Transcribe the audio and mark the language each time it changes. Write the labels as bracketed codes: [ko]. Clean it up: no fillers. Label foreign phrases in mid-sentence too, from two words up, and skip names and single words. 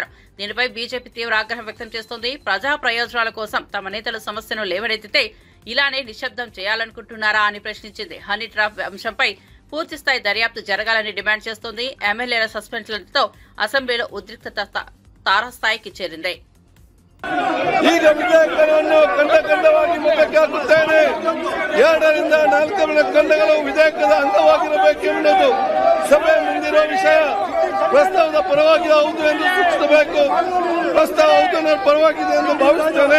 [te] దీనిపై బీజేపీ తీవ్ర ఆగ్రహం వ్యక్తం చేస్తోంది. ప్రజా ప్రయోజనాల కోసం తమ నేతలు సమస్యను లేవనెత్తితే ఇలానే నిశ్శబ్దం చేయాలనుకుంటున్నారా అని ప్రశ్నించింది. హనీ ట్రాప్ అంశంపై పూర్తిస్థాయి దర్యాప్తు జరగాలని డిమాండ్ చేస్తోంది. ఎమ్మెల్యేల సస్పెన్షన్లతో అసెంబ్లీలో ఉద్రిక్తత తారాస్థాయికి చేరింది. [kn] ಈಗ ವಿಧೇಯಕವನ್ನು ಖಂಡವಾಗಿ ಮುಖಕ್ಕೆ ಹಾಕುತ್ತೇನೆ. 2ರಿಂದ 4 ಖಂಡಗಳು ವಿಧೇಯಕದ ಅಂಗವಾಗಿರಬೇಕೆಂಬುದು ಸಭೆ ಮುಂದಿರುವ ವಿಷಯ. ಪ್ರಸ್ತಾವದ ಪರವಾಗಿ ಹೌದು ಎಂದು ಸೂಚಿಸಬೇಕು. ಪ್ರಸ್ತಾವ ಹೌದು ಪರವಾಗಿದೆ ಎಂದು ಭಾವಿಸುತ್ತೇನೆ.